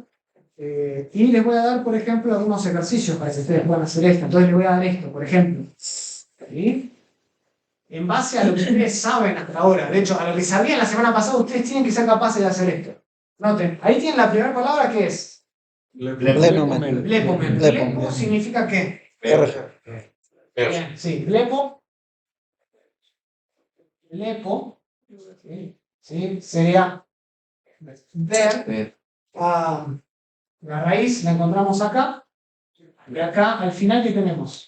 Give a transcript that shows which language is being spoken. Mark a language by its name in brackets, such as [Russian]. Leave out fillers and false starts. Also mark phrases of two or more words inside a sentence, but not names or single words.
[Spanish] Y les voy a dar, por ejemplo, algunos ejercicios para que ustedes puedan hacer esto. Entonces les voy a dar esto, por ejemplo. ¿Sí? En base a lo que ustedes saben hasta ahora, de hecho, a lo que sabían la semana pasada, ustedes tienen que ser capaces de hacer esto. Noten, ahí tienen la primera palabra que es Blepomen. blepomen. Blepo significa ¿qué? Bien, sí, blepo. Blepo. Sí, sería ver. La raíz la encontramos acá. Y acá, al final, ¿qué tenemos?